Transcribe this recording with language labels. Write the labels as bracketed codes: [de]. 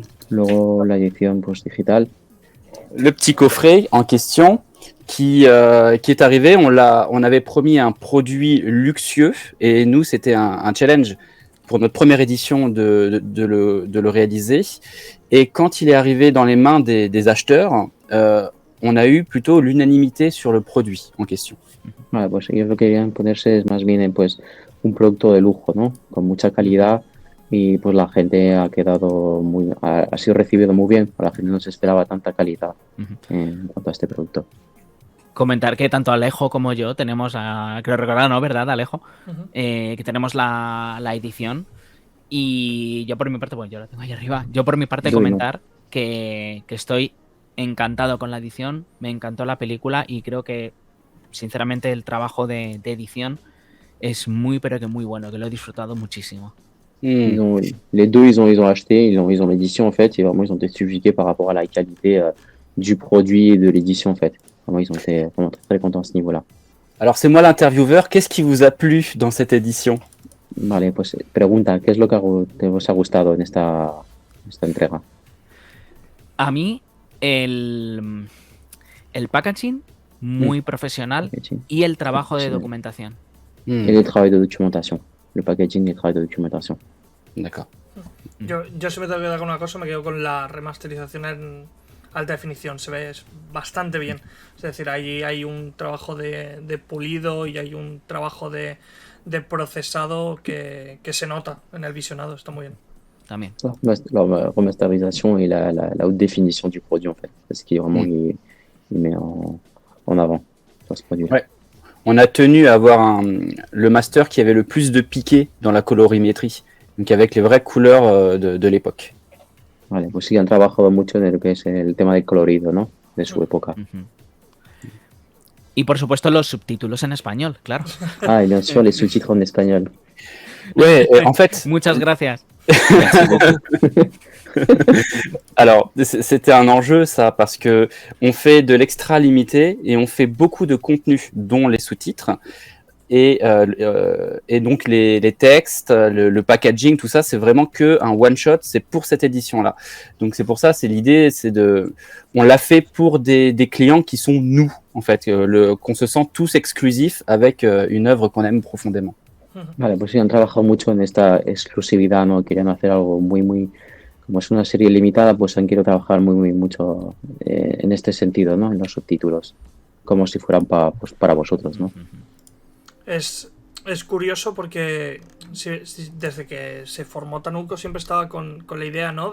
[es] Luego la edición pues, digital. [fr] le petit coffret en question qui est arrivé, on avait promis un produit luxueux et nous c'était un challenge pour notre première édition de le réaliser. Et quand il est arrivé dans les mains des acheteurs, on a eu plutôt l'unanimité sur le produit en question. [es] Vale, pues ellos lo que querían ponerse es más bien en pues un producto de lujo, ¿no? Con mucha calidad y pues la gente ha sido recibido muy bien. La gente no se esperaba tanta calidad en cuanto a este producto. Comentar que tanto Alejo como yo tenemos, creo recordar, ¿no? ¿Verdad, Alejo? Ujú. Que tenemos la edición y yo por mi parte, bueno, yo la tengo ahí arriba, yo por mi parte Yo comentar que estoy encantado con la edición, me encantó la película y creo que sinceramente el trabajo de edición es muy pero que muy bueno, que lo he disfrutado muchísimo. [fr] Les deux, ils ont acheté, ils ont l'édition en fait, et vraiment ils ont été subjugués par rapport à la qualité du produit et de l'édition en fait. Vraiment, ils ont été vraiment très, très contents à ce niveau-là. Alors c'est moi l'intervieweur, qu'est-ce qui vous a plu dans cette édition? [es] Vale, pues pregunta, ¿qué es lo que os ha gustado en esta entrega? A mí el packaging muy profesional Packaging. y el trabajo de Sí. documentación. [fr] Et le travail de documentation. Le packaging et le travail de documentation. D'accord. [es] Yo si me tengo que quedar con una cosa, me quedo con la remasterización en alta definición. Se ve bastante bien. Es decir, ahí hay un trabajo de pulido y hay un trabajo de procesado que se nota en el visionado. Está muy bien. También. [fr] La remasterisation et la haute définition du produit en fait. C'est ce qui vraiment il met en avant sur ce produit. Ouais. On a tenu à avoir le master qui avait le plus de piqué dans la colorimétrie, donc avec les vraies couleurs de l'époque. [es] Vale, pues sí, han trabajado mucho en lo que es el tema del colorido, ¿no? De su época. Ujú. Y por supuesto los subtítulos en español, claro. [fr] Ah, et bien sûr, les sous-titres en espagnol. Ouais, en fait, [es] Muchas gracias. [fr] alors c'était un enjeu ça parce que on fait de l'extra limité et on fait beaucoup de contenu, dont les sous-titres et donc les textes, le packaging, tout ça, c'est vraiment que un one shot, c'est pour cette édition-là. Donc c'est pour ça, c'est l'idée, on l'a fait pour des clients qui sont nous en fait, qu'on se sent tous exclusifs avec une œuvre qu'on aime profondément. [es] Vale, pues sí, han trabajado mucho en esta exclusividad, ¿no? Querían hacer algo muy, como es una serie limitada, pues han querido trabajar mucho en este sentido, ¿no? En los subtítulos, como si fueran para vosotros, ¿no? Es curioso porque desde que se formó Tanuco siempre estaba con la idea, ¿no?